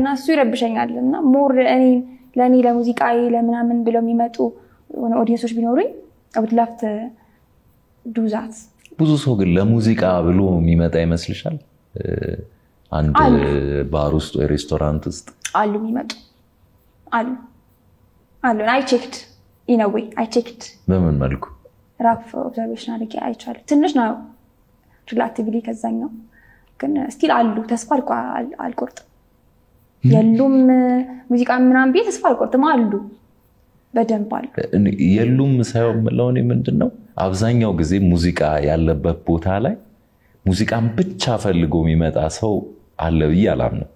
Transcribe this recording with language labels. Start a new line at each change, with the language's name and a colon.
Amharic: እና እሱ ይረብሸኛልና ሞር ለኔ ለሙዚቃዬ ለምናምን ብለው የሚመጡ ኦዲየንሶች ቢኖሩኝ
English: I would love to do that
Amharic: ብዙ ሰው ግን ለሙዚቃ ብሎ የሚመጣ ይመስልሻል አንድ ባር ውስጥ ወይ ሬስቶራንት ውስጥ አሉ የሚመጡ አሉ
English: I checked in a way I checked
Amharic: በምን መልኩ
English: rough observation
Amharic: አድርጌ አይቻለሁ ትንሽ ነው relatively ከዛኛው ግን still አሉ ተስፋ አልቆርጥም የሉም ሙዚቃ ምናምን ቤት ተስፋ አልቆርጥም አሉ በደንብ አሉ የሉም ሳይሆን ለኔ ምንድነው አብዛኛው ጊዜ ሙዚቃ ያለበት ቦታ ላይ ሙዚቃን ብቻ ፈልጎ የሚመጣ ሰው አለ ብዬ አላምነው